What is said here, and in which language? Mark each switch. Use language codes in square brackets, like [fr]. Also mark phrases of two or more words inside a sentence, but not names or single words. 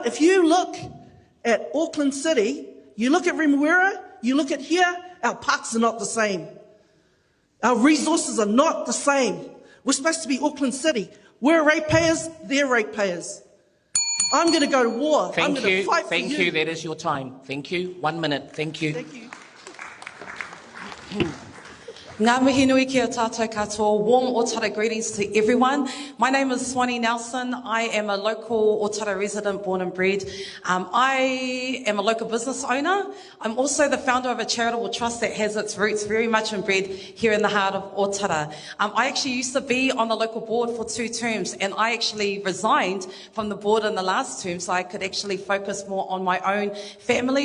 [en] If you look at Auckland City, you look at Remuera, you look at here, our parks are not the same. Our resources are not the same. We're supposed to be Auckland City. We're ratepayers, they're ratepayers. I'm going to go to war. I'm going to fight for you. Thank you. That is your time. Thank you. 1 minute. Thank you. Thank you. [mi] Ngā mihi nui kia tātou katoa. [en] Warm Otara greetings to everyone. My name is Swanee Nelson. I am a local Otara resident, born and bred. I am a local business owner. I'm also the founder of a charitable trust that has its roots very much inbred here in the heart of Otara. I actually used to be on the local board for 2 terms, and I actually resigned from the board in the last term so I could actually focus more on my own family.